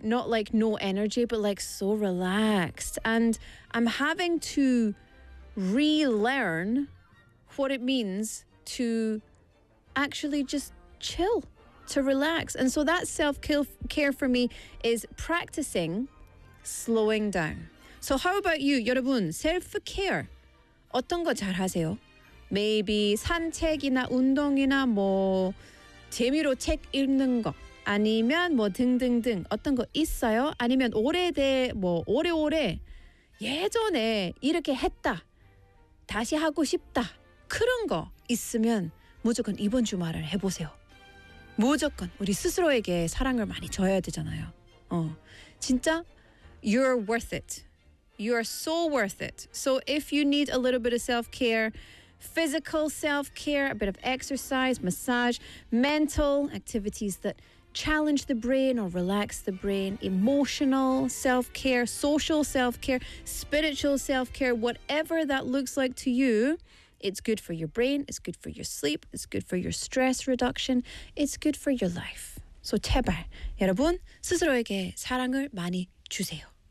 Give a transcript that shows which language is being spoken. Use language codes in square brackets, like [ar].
[en] Not like no energy, but like so relaxed. And I'm having to relearn what it means to actually just chill. To relax. And so that self-care for me is practicing slowing down. So how about you, [ko] 여러분? Self-care, 어떤 거 잘 하세요? [en] Maybe [ko] 산책이나 운동이나 뭐 재미로 책 읽는 거 아니면 뭐 등등등 어떤 거 있어요? 아니면 오래오래 예전에 이렇게 했다 다시 하고 싶다 그런 거 있으면 무조건 이번 주 말을 해보세요. 무조건 우리 스스로에게 사랑을 많이 줘야 되잖아요. 진짜 [en] you're worth it. You are so worth it. So if you need a little bit of self-care, physical self-care, a bit of exercise, massage, mental activities that challenge the brain or relax the brain, emotional self-care, social self-care, spiritual self-care, whatever that looks like to you, it's good for your brain, it's good for your sleep, it's good for your stress reduction, it's good for your life. So [ko] 제발, 여러분, 스스로에게 사랑을 많이 주세요.